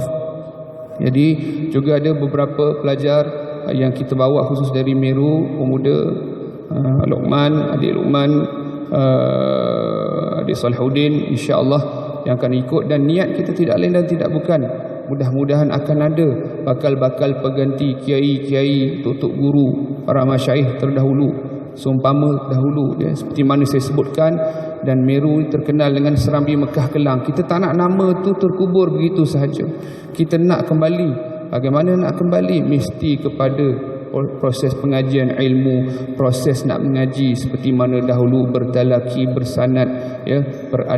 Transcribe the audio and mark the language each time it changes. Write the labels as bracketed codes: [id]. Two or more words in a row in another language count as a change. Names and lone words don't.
[ms] Jadi juga ada beberapa pelajar yang kita bawa khusus dari Meru, pemuda Luqman, adik Luqman, adik Salihuddin [ar] إن شاء الله [ms] yang akan ikut, dan niat kita tidak lain dan tidak bukan, mudah-mudahan akan ada bakal-bakal pengganti kiai-kiai, tok-tok guru, para masyayikh terdahulu, seumpama dahulu ya, seperti mana saya sebutkan. Dan Meru terkenal dengan Serambi Mekah Kelang. Kita tak nak nama tu terkubur begitu sahaja. Kita nak kembali. Bagaimana nak kembali? Mesti kepada proses pengajian ilmu, proses nak mengaji seperti mana dahulu, bertalaki, bersanad ya, beradab.